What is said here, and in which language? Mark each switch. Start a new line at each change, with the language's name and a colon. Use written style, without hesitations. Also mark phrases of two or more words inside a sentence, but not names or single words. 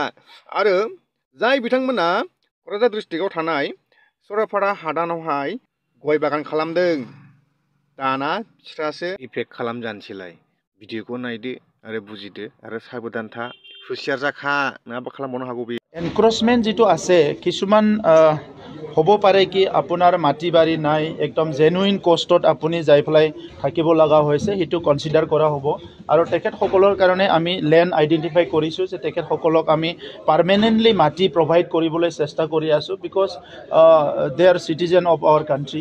Bodo: आरो जाय बिथांमोना क'क्राझार डिस्ट्रिक्टआव थानाय सरलपारा हादानावहाय गय बागान खालामदों, दाना बिस्रासो इफेक्ट खालामजानोसैलाय। भिडिअखौ नायदो आरो बुजिदो आरो साबधान था, हुसियार जाखा, नङाबा खालामबावनो हागौ। बे
Assamese: এনক্ৰচমেণ্ট যিটো আছে, কিছুমান হ'ব পাৰে কি আপোনাৰ মাটি বাৰী নাই, একদম জেনুইন কষ্টত আপুনি যাই পেলাই থাকিব লগা হৈছে, সেইটো কনচিডাৰ কৰা হ'ব। আৰু তেখেতসকলৰ কাৰণে আমি
English: land identify
Assamese: কৰিছোঁ যে তেখেতসকলক আমি পাৰ্মানেণ্টলি মাটি প্ৰভাইড কৰিবলৈ চেষ্টা কৰি আছোঁ,
English: because they are citizen of our country.